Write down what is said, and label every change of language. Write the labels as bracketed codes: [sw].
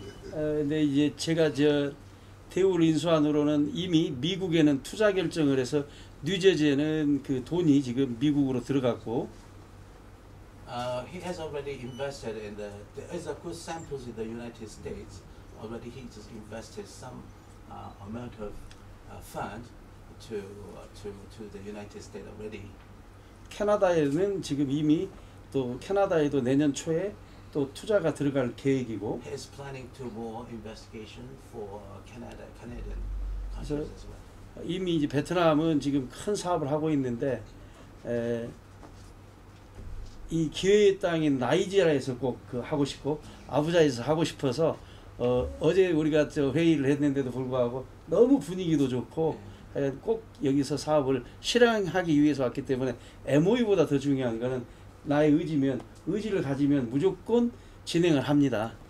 [ko] 근데 이제 제가 대우를 인수한 후로는 이미 미국에는 투자 결정을 해서 뉴저지에는 그 돈이 지금 미국으로 들어갔고 [en] he has already invested in there is a good samples in the United States. Already he just invested some amount of fund to the United States already. [ko] 캐나다에는 지금 이미 또 캐나다에도 내년 초에 또 투자가 들어갈 계획이고 [en] He is planning to more investigation for Canadian countries as well. [ko] 이미 이제 베트남은 지금 큰 사업을 하고 있는데 이 기회의 땅인 나이지리아에서 꼭 그 하고 싶고 아부자에서 하고 싶어서 어제 우리가 회의를 했는데도 불구하고 너무 분위기도 좋고 꼭 여기서 사업을 실행하기 위해서 왔기 때문에 MOU보다 더 중요한 거는 나의 의지를 가지면 무조건 진행을 합니다.